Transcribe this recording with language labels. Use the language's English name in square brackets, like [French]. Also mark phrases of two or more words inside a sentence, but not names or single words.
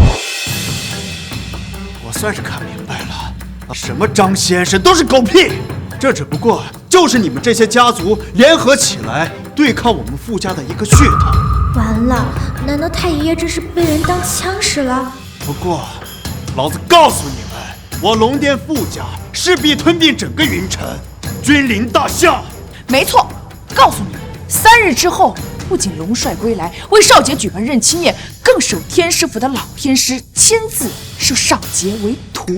[Chinese] 我算是看明白了。什么张先生都是狗屁，这只不过就是你们这些家族联合起来对抗我们傅家的一个噱头。完了，难道太爷爷这是被人当枪使了？不过，老子告訴你們，我龍殿傅家勢必吞併整個雲城，君臨大夏。沒錯，告訴你，3日之後，不僅龍帥歸來，為少傑舉辦認親宴，更是有天師府的老天師親自收少傑為徒。